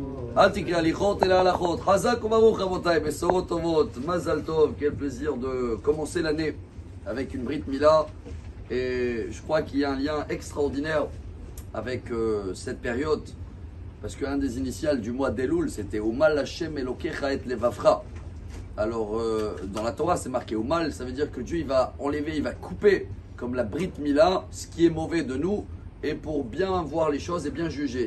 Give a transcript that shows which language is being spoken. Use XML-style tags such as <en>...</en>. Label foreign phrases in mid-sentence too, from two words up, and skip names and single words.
<he>אל תקרי הליכות אלא הלכות. חזק וברוך רבותיי, בשורות טובות, מזל טוב.</he> <fr>Quel plaisir de commencer l'année avec une</fr> <he>ברית מילה.</he> <fr>Et je crois qu'il y a un lien extraordinaire avec cette période. Parce qu'un des initiales du mois d'Elul, c'était</fr> <he>ומל ה' אלוקיך את לבבך.</he> <fr>Alors, dans la Torah, c'est marqué Umal, ça veut dire que Dieu il va enlever, il va couper, comme la</fr> <he>ברית מילה,</he> <fr>ce qui est mauvais de nous, et pour bien voir les choses et bien juger.</fr>